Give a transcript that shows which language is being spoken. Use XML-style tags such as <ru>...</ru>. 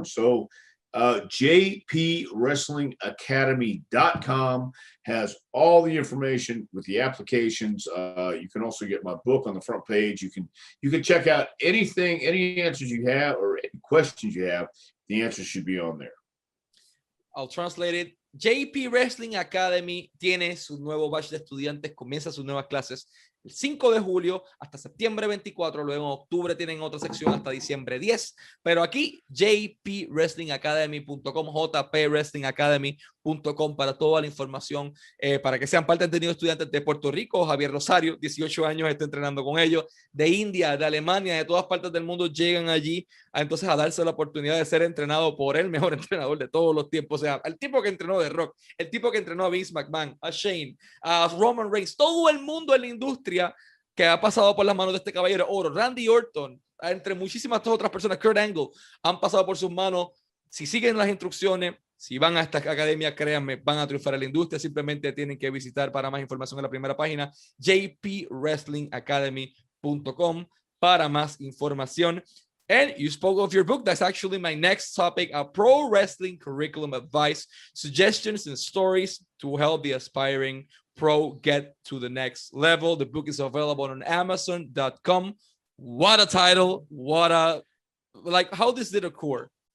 <en>So jpwrestlingacademy.com has all the information with the applications. You can also get my book on the front page. You can check out anything, any answers you have or any questions you have. The answers should be on there. I'll translate it.</en> <es>JP Wrestling Academy tiene su nuevo batch de estudiantes, comienza sus nuevas clases el 5 de julio hasta septiembre 24, luego en octubre tienen otra sección hasta diciembre 10, pero aquí jpwrestlingacademy.com, jpwrestlingacademy.com para toda la información, para que sean parte de estudiantes de Puerto Rico. Javier Rosario, 18 años, está entrenando con ellos, de India, de Alemania, de todas partes del mundo llegan allí entonces a darse la oportunidad de ser entrenado por el mejor entrenador de todos los tiempos, o sea, el tipo que entrenó de Rock, el tipo que entrenó a Vince McMahon, a Shane, a Roman Reigns, todo el mundo en la industria que ha pasado por las manos de este caballero oro, Randy Orton, entre muchísimas otras personas, Kurt Angle, han pasado por sus manos. Si siguen las instrucciones, si van a esta academia, créanme, van a triunfar en la industria. Simplemente tienen que visitar para más información en la primera página, jpwrestlingacademy.com, para más información.</es> <en>And you spoke of your book. That's actually my next topic, a pro wrestling curriculum advice, suggestions and stories to help the aspiring pro get to the next level. The book is available on Amazon.com. What a title. What a, like, how this did occur?</en>